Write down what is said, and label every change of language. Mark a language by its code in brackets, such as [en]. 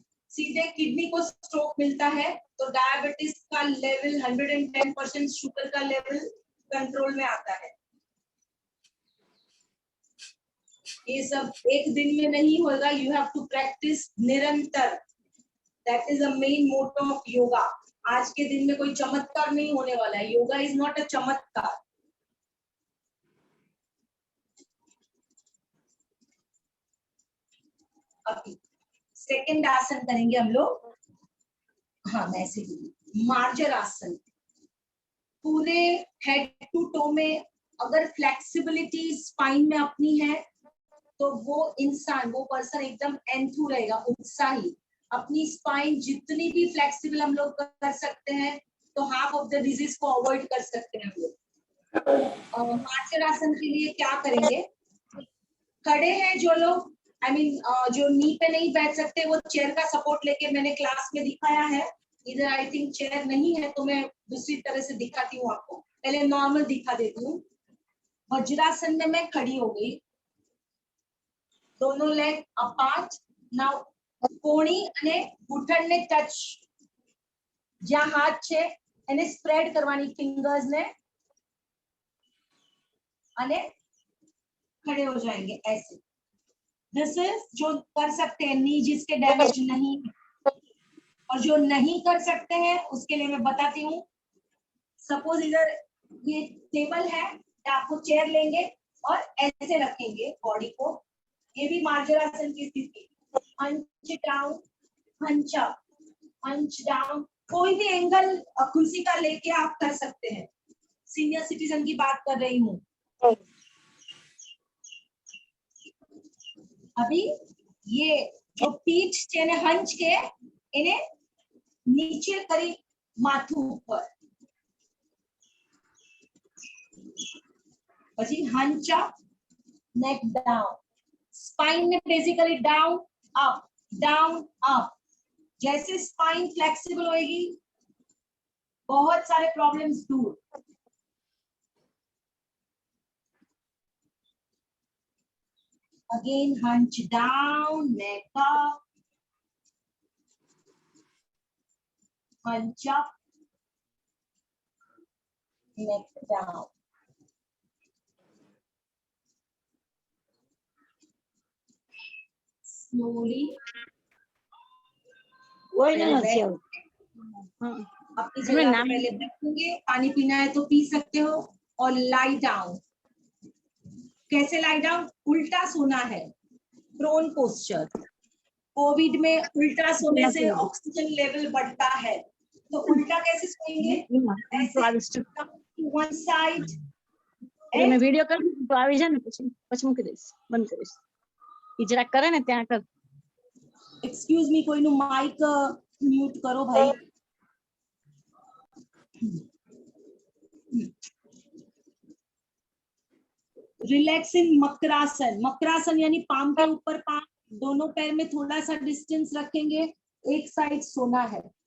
[hi] सीधे किडनी को स्ट्रोक मिलता है तो डायबिटीज का लेवल 110%, शुगर का लेवल कंट्रोल में आता है। ये सब एक दिन में नहीं होगा, [en] you have to practice [hi] निरंतर। [en] That is the main motto of yoga. [hi] आज के दिन में कोई चमत्कार नहीं होने वाला है. [en] Yoga is not a चमत्कार. [hi] अभी सेकंड आसन करेंगे हम लोग. हाँ, मैं ऐसे ही मार्जर आसन. पूरे हेड टू टो में अगर फ्लेक्सिबिलिटी स्पाइन में अपनी है तो वो इंसान, वो पर्सन एकदम एंथू रहेगा, उत्साही. अपनी स्पाइन जितनी भी फ्लेक्सिबल हम लोग कर सकते हैं तो हाफ ऑफ द डिजीज को अवॉइड कर सकते हैं हम लोग. मार्जर आसन के लिए क्या करेंगे? खड़े हैं जो लोग, जो नी पे नहीं बैठ सकते, वो चेयर का सपोर्ट लेके, मैंने क्लास में दिखाया है. इधर आई थिंक चेयर नहीं है तो मैं दूसरी तरह से दिखाती हूँ आपको. पहले नॉर्मल दिखा देती हूँ. वज्रासन में मैं खड़ी हो गई, दोनों लेग अपार्ट. [gu] नाउ કોણી અને ઘૂંટણને ટચ, જ્યાં હાથ છે એને સ્પ્રેડ કરવાની ફિંગર્સ ને, અને [hi] खड़े हो जाएंगे ऐसे. [en] this is [hi] जो कर सकते हैं, नी जिसके डैमेज नहीं है. और जो नहीं कर सकते हैं उसके लिए मैं बताती हूँ. सपोज इधर ये टेबल है, आपको चेयर लेंगे और ऐसे रखेंगे बॉडी को. ये भी मार्जरासन की स्थिति. [en] hunch down, hunch up, hunch down. [hi] कोई भी एंगल कुर्सी का लेके आप कर सकते हैं. सीनियर सिटीजन की बात कर रही हूँ. अभी ये जो पीठ [gu] છે ને હંચ के એને નીચે કરી માથું ઉપર, પછી [en] hunch up, neck down. [hi] Spine में basically down up, down up. जैसे स्पाइन फ्लेक्सिबल होएगी बहुत सारे प्रॉब्लम्स दूर. अगेन हंच डाउन, नेक अप, हंच अप, नेक डाउन. स्लोली अपनी जगह पहले बैठेंगे. पानी पीना है तो पी सकते हो. और लाई डाउन. कैसे लाई डाउन? उल्टा सोना है, प्रोन पोस्चर. कोविड में उल्टा सोने से ऑक्सीजन लेवल बढ़ता है, तो उल्टा कैसे सोएंगे? ऐसे वन साइड. मैं वीडियो कर [gu] तो આવી જાય ને પછી મૂકી દઈશ, બંધ કરીશ. ઈ જરા કરે ને ત્યાં કર. [hi] एक्सक्यूज मी, कोई नु माइक म्यूट करो भाई. Relax in makarasana. मकरासन यानी पाम के ऊपर पाम, दोनों पैर में थोड़ा सा डिस्टेंस रखेंगे, एक साइड सोना है.